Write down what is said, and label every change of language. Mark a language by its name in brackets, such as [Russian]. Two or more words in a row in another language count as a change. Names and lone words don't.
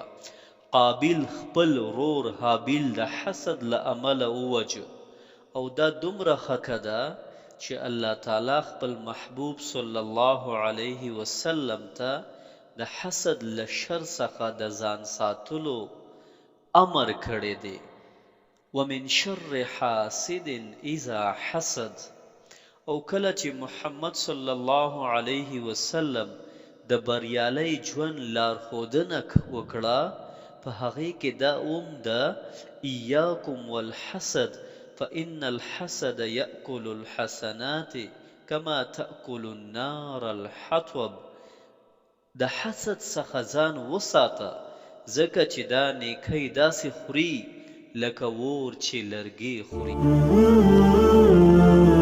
[Pashto] قابیل خپل ورور حابیل د حسد له امله ووجه. او دا دومره خکه ده چې الله تعالی خپل محبوب [Arabic] صلی الله علیه وسلم [Pashto] ته د حسد له شر څخه د ځان ساتلو امر کړی دی. [Arabic] ومن شر حاسد اذا حسد. [Pashto] او کله چې محمد [Arabic] صلی الله علیه وسلم [Pashto] د بریالۍ ژوند لارښودنه وکړه، په هغې کې دا ده: [Arabic] ایاکم والحسد فإن الحسد يأكل الحسنات كما تأكل النار الحطب. [Pashto] د حسد څخه ځان وساته، ځکه چې دا نیکۍ داسې خوري لکه اور چې لرګي خوري.